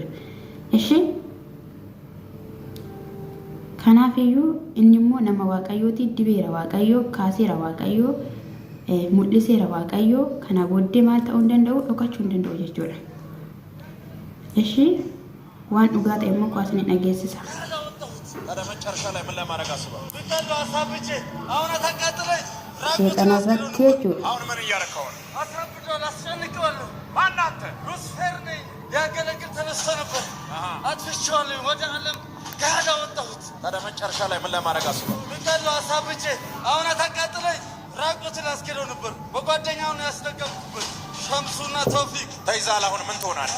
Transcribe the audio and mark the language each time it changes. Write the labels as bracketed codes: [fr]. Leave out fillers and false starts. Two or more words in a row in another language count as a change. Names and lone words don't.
[om] Ishi kanaafiyyuu inni immoo nama waaqayyooti dibeera waaqayyoo kaaseera waaqayyoo mul'iseera waaqayyoo kana booddee maal ta'uu hin danda'u dhokachuu hin danda'u jechuudha. Ishi waan dhugaa ta'e immoo kwaasni dhageessisa. Seexana irratti jechuudha. [am] አሁን ምን እያረከው ነው? አስረብዷል፣ አስጨንቀዋለሁ። ማን አንተ? ሉሲፌር ነኝ። ያገለግል ተነስቶ ነበር። አጥፍቼዋለሁ። ወደ ዓለም ጋር አወጣሁት። ታዲያ መጨረሻ ላይ ምን ለማድረግ አስበው? ምንድነው አሳብቼ አሁን አታቃጥለኝ። ራቁትን አስኬደው ነበር። በጓደኛው ነው ያስደገምኩበት። ሸምሱና ተውፊቅ ተይዛል። አሁን ምን ትሆናለህ?